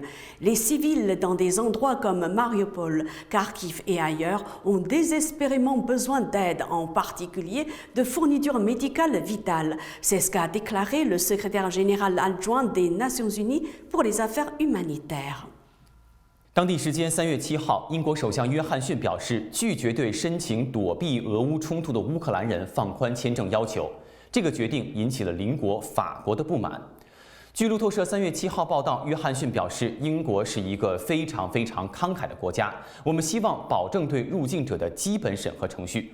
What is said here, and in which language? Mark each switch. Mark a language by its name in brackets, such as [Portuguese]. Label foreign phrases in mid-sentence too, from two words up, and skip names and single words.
[French] Les civils dans des endroits comme Mariupol, Kharkiv et ailleurs ont désespérément besoin d'aide, en particulier de fournitures médicales vitales. C'est ce qu'a déclaré le secrétaire général adjoint des Nations Unies pour les affaires humanitaires. [Chinese] 当地时间3月7号，英国首相约翰逊表示，拒绝对申请躲避俄乌冲突的乌克兰人放宽签证要求。这个决定引起了邻国法国的不满。据路透社3月7号报道，约翰逊表示，英国是一个非常慷慨的国家，我们希望保证对入境者的基本审核程序。